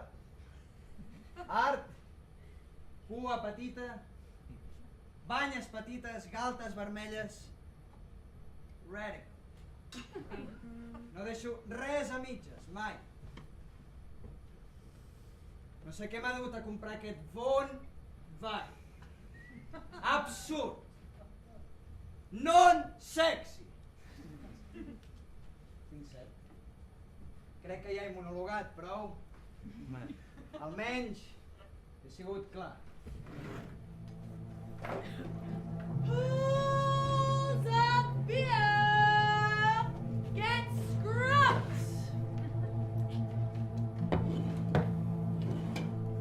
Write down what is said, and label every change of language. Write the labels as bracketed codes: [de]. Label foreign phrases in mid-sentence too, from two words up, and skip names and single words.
[ca] Art, cua petita, banyes petites, galtes vermelles, radical. No deixo res a mitges, mai. No sé què m'ha dut a comprar aquest Wohnwagen. Absurd. Non-sexy. Sincero. Crec que ja he monologat prou. Almenys he sigut clar. [en] Who's up here? Get scrubbed!